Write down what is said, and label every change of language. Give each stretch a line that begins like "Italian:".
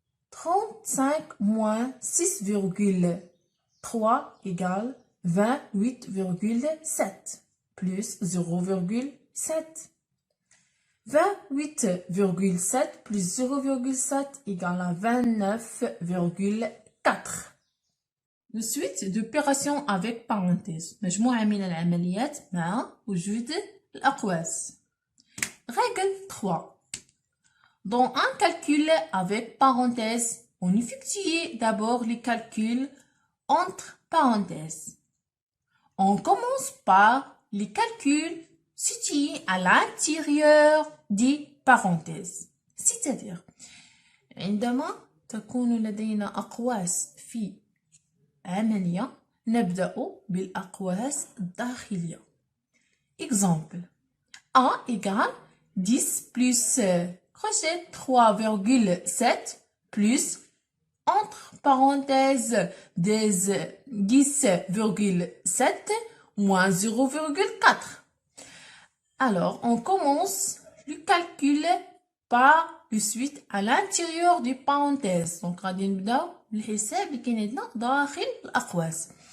French: 35 moins 6,3 égale 28,7 plus 0,7. 28,7 plus 0,7 égale à 29,4. De suite d'opérations avec parenthèse.
Arabic: مجموعة من العمليات مع وجود الأقواس.
French: Règle 3. Dans un calcul avec parenthèse, on effectue d'abord les calculs entre parenthèses. On commence par les calculs situés à l'intérieur des parenthèses. C'est-à-dire,
Arabic: عندما تكون لدينا أقواس في عملية نبدأ بالأقواس الداخلية.
French: Exemple. A égale 10 plus crochet 3,7 plus entre parenthèses 10,7 moins 0,4. Alors, on commence le calcul par le suite à l'intérieur des parenthèses.
Arabic: Donc, غادي نبداو بالحساب اللي كاين عندنا داخل الأقواس.